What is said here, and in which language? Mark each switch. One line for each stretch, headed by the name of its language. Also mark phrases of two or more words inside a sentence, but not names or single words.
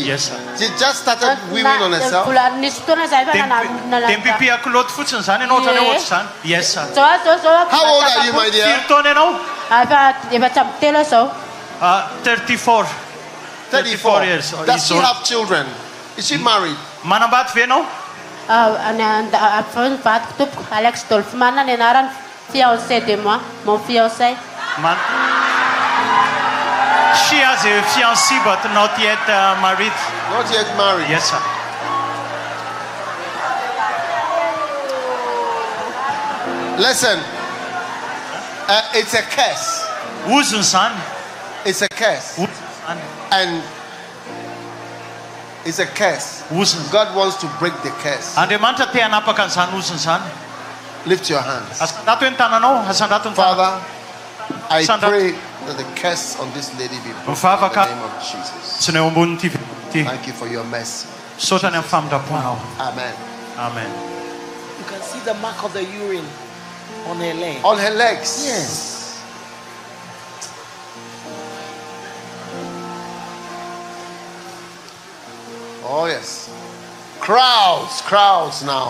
English: Yes, sir. She just started weaving on herself.
Malagasy: nisy fotoana zay fa Dia mipipi akoloty fotsiny zany ianao ohatrany hoe ohatry zany.
English: Yes, sir. How old are you, my dear?
Malagasy: Firy taona ianao? efa tsy ampy telo zao 34. 34
English: years. Does she have children? Is she married?
Malagasy: Manambady ve ianao? vadiko tompoko Alex Dolfman ny anarany
French: fiancé de moi mon fiancé.
English: She has a fiancé but not yet married. Not yet married. Yes, sir. Listen, it's a curse.
Malagasy: Uzun zany.
English: It's a curse. And it's a curse. God wants to break the curse.
Malagasy: Andriamanitra te hanapaka an'izany uzun zany.
English: Lift your hands.
Malagasy: Asandrato ny tananao, asandrato ny tananao.
English: Father, I pray that the curse on this lady be broken in the name of Jesus.
Malagasy: Tsy ny eo amboniny ty.
English: Thank you for your mercy.
Malagasy: Saotra ny amin'ny famindraponao.
English: Amen. Amen. You can see the mark of the urine on her leg. On her legs. Yes. Oh yes. Crowds now.